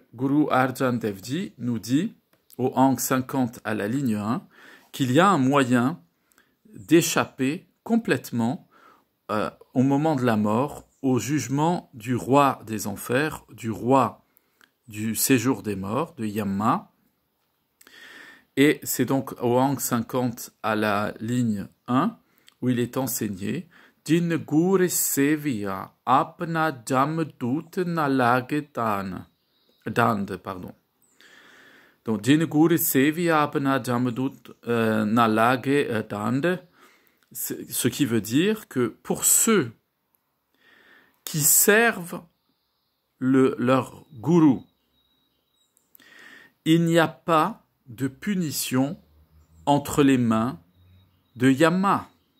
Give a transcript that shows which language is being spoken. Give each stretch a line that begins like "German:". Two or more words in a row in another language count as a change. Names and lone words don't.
French: Guru Arjan Devji nous dit, au Ang 50 à la ligne 1, qu'il y a un moyen d'échapper complètement au moment de la mort, au jugement du roi des enfers, du roi du séjour des morts, de Yama. Et c'est donc au Ang 50 à la ligne 1 où il est enseigné
Punjabi: ਦਿਨ ਗੁਰੇ ਸੇਵਿਆ ਆਪਣਾ ਜਮਦੂਤ ਨਲਾਗੇ ਡੰਡ,
French: pardon.
Punjabi: Donc, ਦਿਨ ਗੁਰੇ ਸੇਵਿਆ ਆਪਣਾ ਜਮਦੂਤ ਨਲਾਗੇ ਡੰਡ,
French: ce qui veut dire que pour ceux qui servent leur gourou, il n'y a pas de punition entre les mains de Yama.